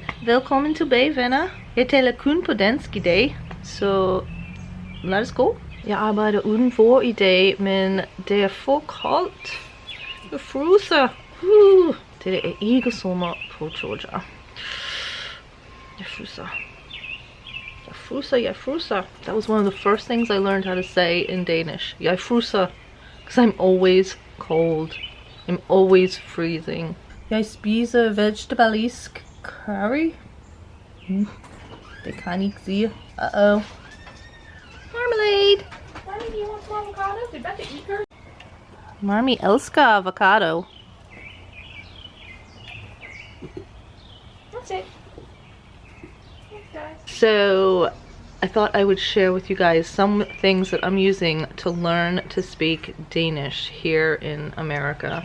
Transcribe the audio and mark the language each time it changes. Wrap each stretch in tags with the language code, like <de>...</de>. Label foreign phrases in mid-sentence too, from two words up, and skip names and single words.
<da>Velkommen tilbage, venner. Jeg taler kun på dansk i dag, så lad os gå. Jeg arbejder udenfor i dag, men det er for koldt. Jeg fryser. Det er ikke sommer på Georgia. Jeg fryser.</da> <en>That was one of the first things I learned how to say in Danish.</en> <da>Jeg fryser.</da> <en>Because I'm always cold. I'm always freezing.</en> <da>Jeg spiser vegetabilisk curry. Det kan I ikke sige. Uh-oh.</da> <en>Marmalade! Mommy, do you want some avocados? Did Becca eat her?</en> <da>Marmy elsker avocado.</da> <en>That's it. Thanks, guys. So, I thought I would share with you guys some things that I'm using to learn to speak Danish here in America.</en>